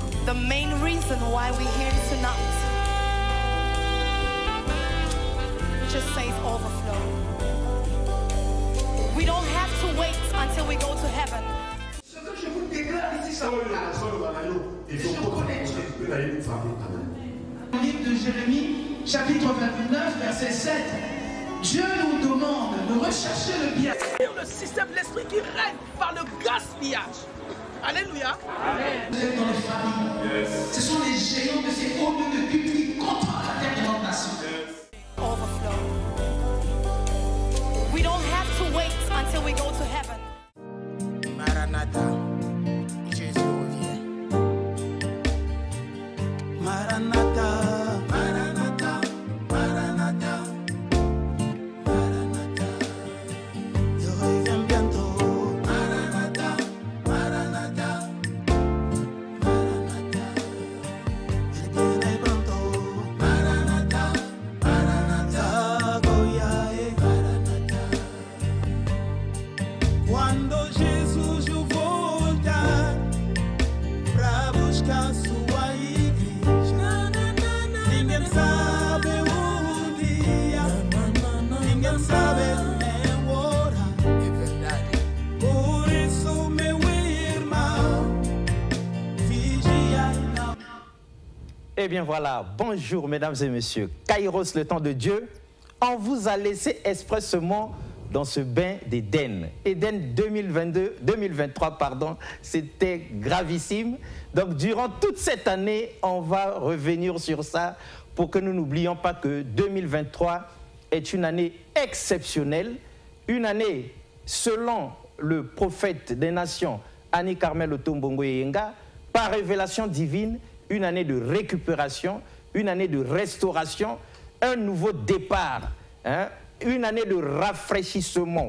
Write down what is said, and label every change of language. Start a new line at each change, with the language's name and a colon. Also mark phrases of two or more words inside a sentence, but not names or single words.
English: the main reason why we're here tonight just says overflow. We don't have to wait until we go to heaven.
French: Ce que je vous déclare ici, ça va. Livre de Jérémie, chapitre 29, verset 7. Dieu nous demande de rechercher le bien. Le système de l'esprit qui règne par le gaspillage. Alléluia. Amen. Vous êtes dans les familles. Yes. Ce sont les géants de ces hauts lieux de culte qui contrôlent la terre de notre nation.
English: Overflow. We don't have to wait until we go to heaven.
French: Maranatha, Jésus revient. Maranatha, Maranatha, Maranatha, Maranatha. Je reviens bientôt. Maranatha, Maranatha, Maranatha. Je viendrai bientôt. Maranatha, Maranatha, Goyae, Maranatha.
Portuguese: Quando Jesus voltar pra buscar sua igreja, ninguém sabe o dia, ninguém sabe nem o hora. É verdade. Por isso, meu irmão, vigia e não.
French: Eh bien voilà, bonjour mesdames et messieurs. Kairos, le temps de Dieu, on vous a laissé expressément dans ce bain d'Éden. Éden 2023, pardon, c'était gravissime. Donc durant toute cette année, on va revenir sur ça pour que nous n'oublions pas que 2023 est une année exceptionnelle, une année selon le prophète des nations, Annie Carmel Otombongo Yenga, par révélation divine, une année de récupération, une année de restauration, un nouveau départ, hein, une année de rafraîchissement.